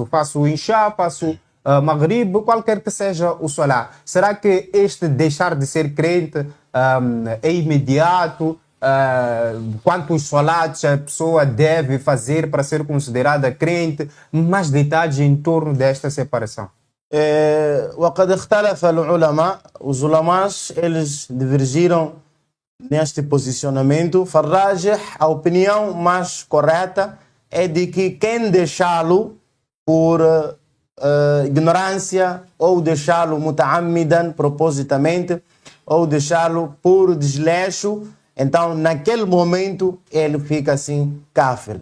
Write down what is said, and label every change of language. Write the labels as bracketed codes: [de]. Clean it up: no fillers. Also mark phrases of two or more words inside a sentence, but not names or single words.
[pt] Faço o Isha, faço Maghrib, qualquer que seja o salat. Será que este deixar de ser crente é imediato? Quantos salats a pessoa deve fazer para ser considerada crente? Mais detalhes em torno desta separação. [ar] وقد اختلف العلماء. [pt] Os ulamás, eles divergiram neste posicionamento. Farrajih, a opinião mais correta é de que quem deixá-lo por ignorância, ou deixá-lo muta'ammidan, propositamente, ou deixá-lo por desleixo, então naquele momento ele fica assim kafir.